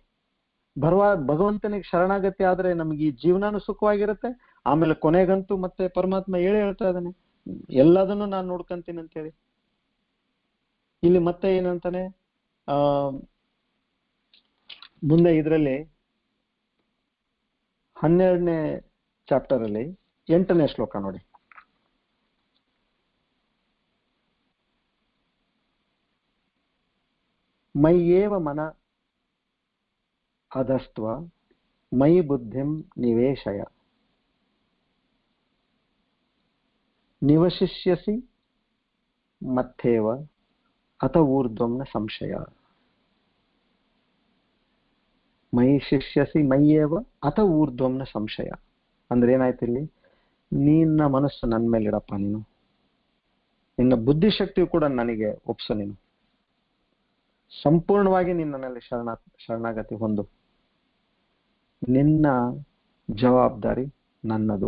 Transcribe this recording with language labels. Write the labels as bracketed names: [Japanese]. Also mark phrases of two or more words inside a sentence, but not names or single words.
[Kannada] ಭಗವಂತನಿಗೆ ಶರಣಾಗತಿ ಆದ್ರೆ ನಮ್ಗೆ ಈ ಜೀವನಾನು ಸುಖವಾಗಿರುತ್ತೆ, ಆಮೇಲೆ ಕೊನೆಗಂತೂ ಮತ್ತೆ ಪರಮಾತ್ಮ ಹೇಳ್ತಾ ಇದ್ದಾನೆ ಎಲ್ಲದನ್ನು ನಾನು ನೋಡ್ಕೊಂತೀನಿ ಅಂತೇಳಿ. ಇಲ್ಲಿ ಮತ್ತೆ ಏನಂತಾನೆ, ಮುಂದೆ ಇದರಲ್ಲಿ 12ನೇ ಚಾಪ್ಟರ್ ಅಲ್ಲಿ 8ನೇ ಶ್ಲೋಕ ನೋಡಿ. [Sanskrit] ಮಯ್ಯೇವ ಮನ ಅಧಸ್ತ್ವ ಮಯಿ ಬುದ್ಧಿಂ ನಿವೇಶಯ ನಿವಶಿಷ್ಯಸಿ ಮತ್ತೇವ ಅತ ಊರ್ಧ್ವಂನ ಸಂಶಯ. ಮಯಿ ಶಿಷ್ಯಸಿ ಮಯ್ಯೇವ ಅತ ಊರ್ಧ್ವಂನ ಸಂಶಯ [Kannada] ಅಂದ್ರೆ ಏನಾಯ್ತು, ಇಲ್ಲಿ ನಿನ್ನ ಮನಸ್ಸು ನನ್ನ ಮೇಲೆ ಇಡಪ್ಪ, ನೀನು ನಿನ್ನ ಬುದ್ಧಿಶಕ್ತಿಯು ಕೂಡ ನನಗೆ ಒಪ್ಸು, ನೀನು ಸಂಪೂರ್ಣವಾಗಿ ನಿನ್ನಲ್ಲಿ ಶರಣಾಗತಿ ಹೊಂದು, ನಿನ್ನ ಜವಾಬ್ದಾರಿ ನನ್ನದು.